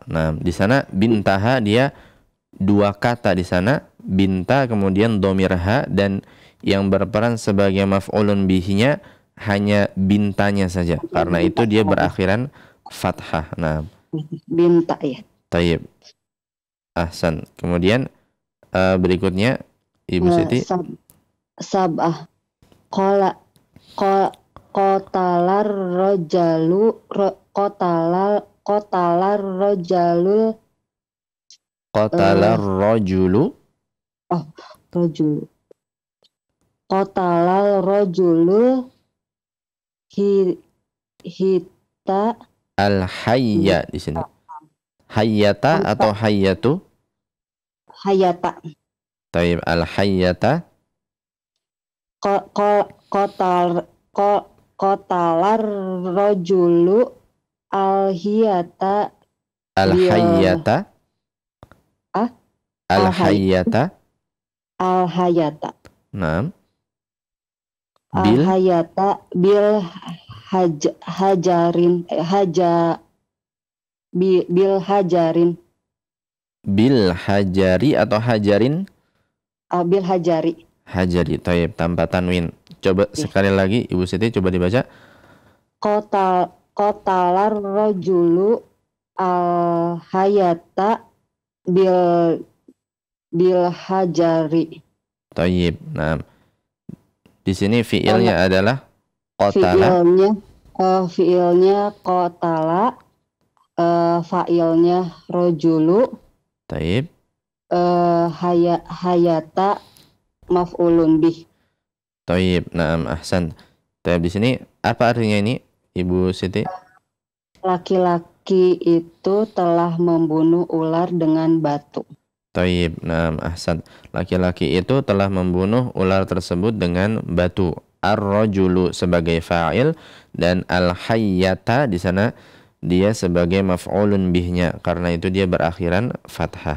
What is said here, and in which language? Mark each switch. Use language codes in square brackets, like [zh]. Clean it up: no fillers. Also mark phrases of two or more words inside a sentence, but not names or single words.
[id] Nah, di sana bintaha dia dua kata di sana, binta kemudian domirha, dan yang berperan sebagai maf'ulun bihinya hanya bintanya saja. Karena itu dia berakhiran fathah. Nah, binta ya. [ar] طيب. أحسن. [id] Kemudian berikutnya Ibu Siti. [ar] Sab'ah. قتل الرجل قتل الرجل. قتل الرجل حية [id] Al-hayya di sini. Hayyata atau hayyatu? [ar] Hayata. طيب، الحية. قتل الرجل الحية. الحية. الحية. Al-hayyata. [id] Nah. [ar] الحية بالحجر. بالحجر. بالحجر atau حجر? بالحجر. Hajari, [id] taib, tanpa tanwin. Coba sekali lagi Ibu Siti, coba dibaca. [ar] قتل الرجل الحية بالحجر. Taib. [id] Nah, di sini fiilnya adalah qotala. Fiilnya qotala, fa'ilnya rojulu. [ar] Taib. حية مفعول به. طيب. نعم، أحسن. [id] Taib, di sini apa artinya ini Ibu Siti? Laki-laki itu telah membunuh ular dengan batu. [ar] طيب. نعم، أحسن. [id] Laki-laki itu telah membunuh ular tersebut dengan batu. Ar-rajulu sebagai fa'il dan al-hayyata di sana dia sebagai maf'ulun bihnya, karena itu dia berakhiran fathah.